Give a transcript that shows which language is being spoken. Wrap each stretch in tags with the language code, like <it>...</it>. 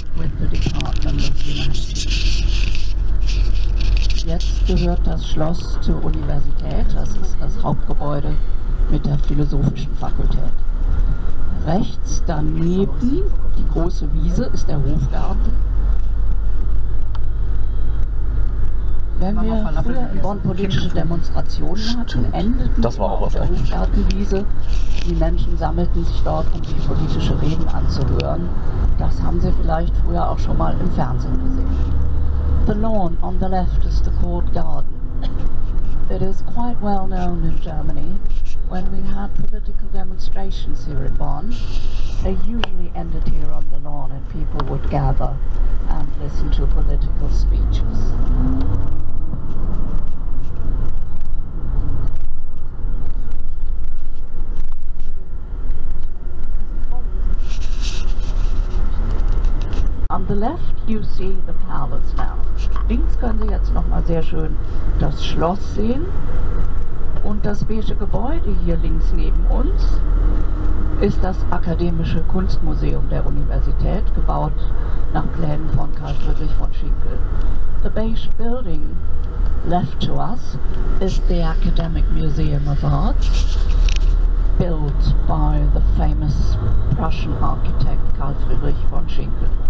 <en>Medical Department of Humanities.</en> <de>Jetzt gehört das Schloss zur Universität, das ist das Hauptgebäude mit der Philosophischen Fakultät. Rechts daneben, die große Wiese, ist der Hofgarten. Wenn wir früher in Bonn politische Demonstrationen hatten, endeten auf der Hofgartenwiese. Die Menschen sammelten sich dort, um sich politische Reden anzuhören. Das haben Sie vielleicht früher auch schon mal im Fernsehen gesehen.</de> <en>The lawn on the left is the court garden. It is quite well known in Germany. When we had political demonstrations here in Bonn, they usually ended here on the lawn and people would gather and listen to political speeches. On the left you see the palace now.</en> <de>Links können Sie jetzt nochmal sehr schön das Schloss sehen. Und das beige Gebäude hier links neben uns ist das Akademische Kunstmuseum der Universität, gebaut nach Plänen von Karl Friedrich von Schinkel.</de> <en>The beige building left to us is the Academic Museum of Art, built by the famous Prussian architect Karl Friedrich von Schinkel.</en>